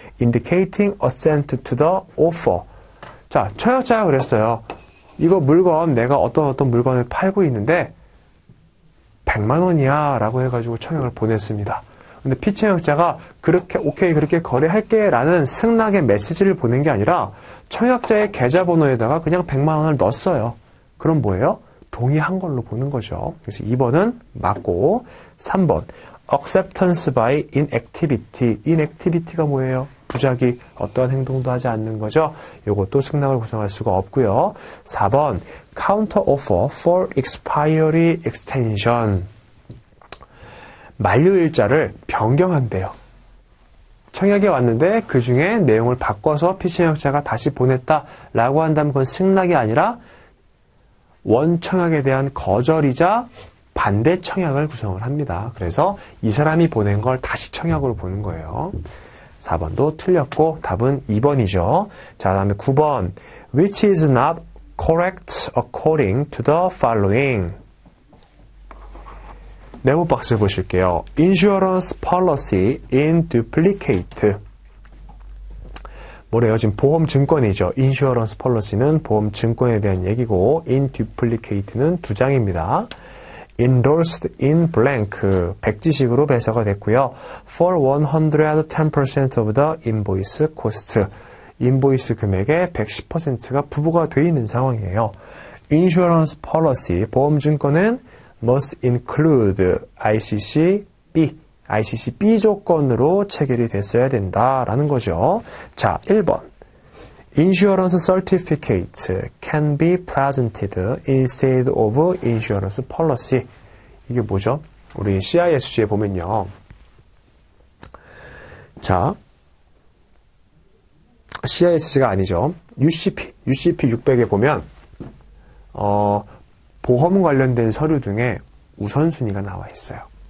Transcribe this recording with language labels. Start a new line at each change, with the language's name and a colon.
English: Indicating assent to the offer.
Korean: 자, 청약자가 그랬어요. 이거 물건, 내가 어떤 물건을 팔고 있는데 100만 원이야 라고 해가지고 청약을 보냈습니다. 근데 피청약자가 오케이, 그렇게 거래할게 라는 승낙의 메시지를 보낸 게 아니라 청약자의 계좌번호에다가 그냥 100만 원을 넣었어요. 그럼 뭐예요? 동의한 걸로 보는 거죠. 그래서 2번은 맞고, 3번 acceptance by inactivity. inactivity가 뭐예요? 부작위, 어떠한 행동도 하지 않는 거죠. 이것도 승낙을 구성할 수가 없고요.
English: 4번 counter offer for expiry extension.
Korean: 만료일자를 변경한대요. 청약이 왔는데 그 중에 내용을 바꿔서 피청약자가 다시 보냈다라고 한다면 그건 승낙이 아니라 원청약에 대한 거절이자 반대 청약을 구성을 합니다. 그래서 이 사람이 보낸 걸 다시 청약으로 보는 거예요. 4번도 틀렸고 답은 2번이죠. 자, 다음에 9번
English: which is not correct according to the following.
Korean: 네모 박스 보실게요.
English: Insurance policy in duplicate.
Korean: 뭐래요? 지금 보험증권이죠. Insurance policy는 보험증권에 대한 얘기고 in duplicate는 두 장입니다.
English: Endorsed in blank.
Korean: 백지식으로 배서가 됐고요.
English: For 110% of the invoice cost.
Korean: 인보이스 금액의 110%가 부과가 되어 있는 상황이에요. Insurance policy, 보험증권은
English: must include
Korean: ICC B 조건으로 체결이 됐어야 된다라는 거죠. 자, 1번.
English: Insurance certificate can be presented instead of insurance policy.
Korean: 이게 뭐죠? 우리 CISG에 보면요. 자, CISG가 아니죠. UCP 600에 보면 보험 관련된 서류 등에 우선순위가 나와 있어요.